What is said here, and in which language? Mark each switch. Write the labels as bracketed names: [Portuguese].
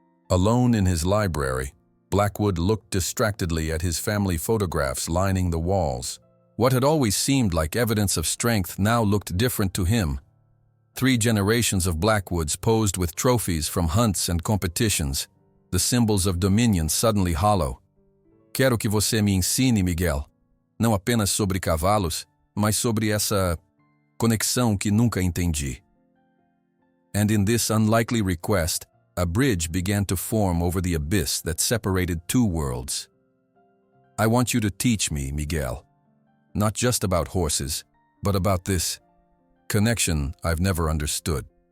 [English] Alone in his library, Blackwood looked distractedly at his family photographs lining the walls. What had always seemed like evidence of strength now looked different to him. 3 generations of Blackwoods posed with trophies from hunts and competitions, the symbols of dominion suddenly hollow. [Portuguese] "Quero que você me ensine, Miguel, não apenas sobre cavalos, mas sobre essa conexão que nunca entendi." [English] And in this unlikely request, a bridge began to form over the abyss that separated 2 worlds. "I want you to teach me, Miguel. Not just about horses, but about this connection I've never understood."